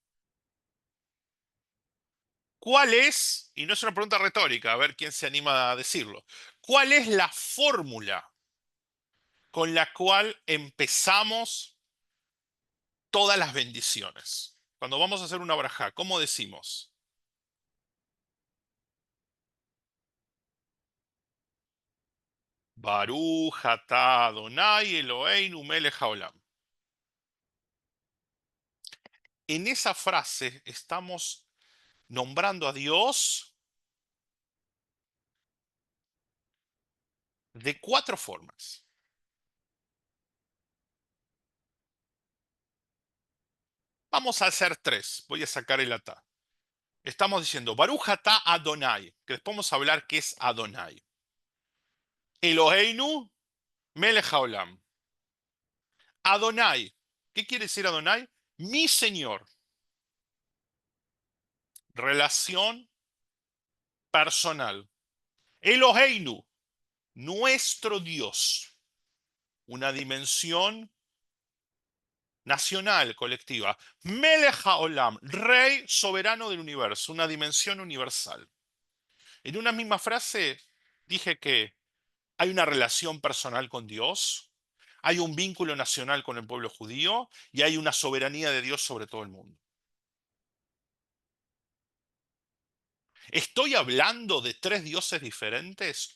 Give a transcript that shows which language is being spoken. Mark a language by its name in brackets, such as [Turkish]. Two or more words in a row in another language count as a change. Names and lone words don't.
[Spanish] ¿Cuál es, y no es una pregunta retórica, a ver quién se anima a decirlo, cuál es la fórmula con la cual empezamos todas las bendiciones? Cuando vamos a hacer una braja, ¿cómo decimos? [Hebrew] ברוך אתה אדוני אלוהינו מלך העולם. [Spanish] En esa frase estamos nombrando a Dios de cuatro formas. Vamos a hacer tres. Voy a sacar el atá. Estamos diciendo [Hebrew] ברוך אתה אדוני, [Spanish] que después vamos a hablar qué es Adonai. [Hebrew] אלוהינו מלך העולם. [Spanish] Adonai. ¿Qué quiere decir Adonai? Mi Señor. Relación personal. Eloheinu, nuestro Dios. Una dimensión nacional, colectiva. [Hebrew] מלך העולם, [Spanish] rey soberano del universo, una dimensión universal. En una misma frase dije que hay una relación personal con Dios, hay un vínculo nacional con el pueblo judío y hay una soberanía de Dios sobre todo el mundo. ¿Estoy hablando de tres dioses diferentes?